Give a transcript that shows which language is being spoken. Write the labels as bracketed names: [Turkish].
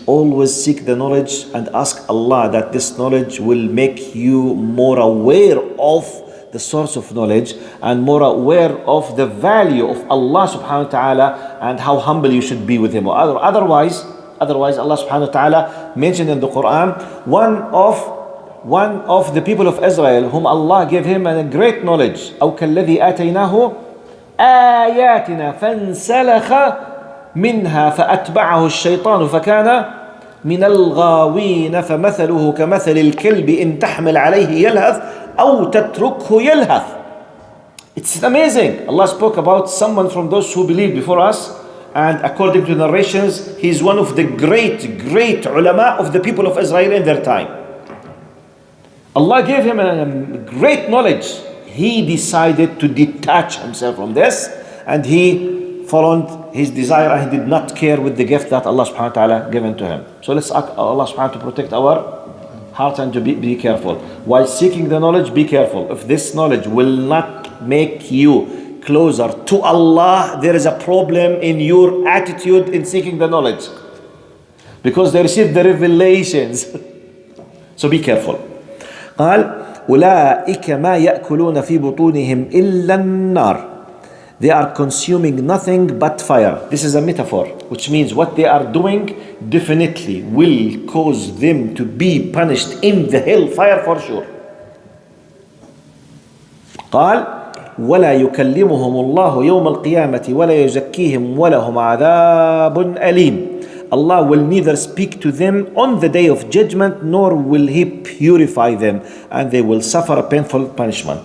[English] Always seek the knowledge and ask Allah that this knowledge will make you more aware of the source of knowledge and more aware of the value of Allah subhanahu wa ta'ala and how humble you should be with Him. Otherwise, Otherwise, Allah subhanahu wa ta'ala mentioned in the Quran, one of the people of Israel, whom Allah gave him a great knowledge. [Arabic] أو كالذي آتيناه آياتنا فانسلخ منها فأتبعه الشيطان فكان من الغاوين فمثله كمثل الكلب إن تحمل عليه يلهث أو تتركه يلهث. [English] It's amazing. Allah spoke about someone from those who believed before us, and according to narrations, he is one of the great ulama of the people of Israel in their time. Allah gave him a great knowledge. He decided to detach himself from this, and he followed his desire, and he did not care with the gift that Allah subhanahu wa ta'ala given to him. So let's ask Allah subhanahu wa ta'ala to protect our heart and to be careful. While seeking the knowledge, be careful. If this knowledge will not make you closer to Allah, there is a problem in your attitude in seeking the knowledge. Because they received the revelations. So be careful. [Arabic] قال أولئك ما يأكلون في بطونهم إلا النار. [English] They are consuming nothing but fire. This is a metaphor, which means what they are doing definitely will cause them to be punished in the hellfire for sure. [Arabic] قال ولا يكلمهم الله يوم القيامة ولا يزكيهم ولهم عذاب أليم. [English] Allah will neither speak to them on the day of judgment, nor will He purify them, and they will suffer a painful punishment.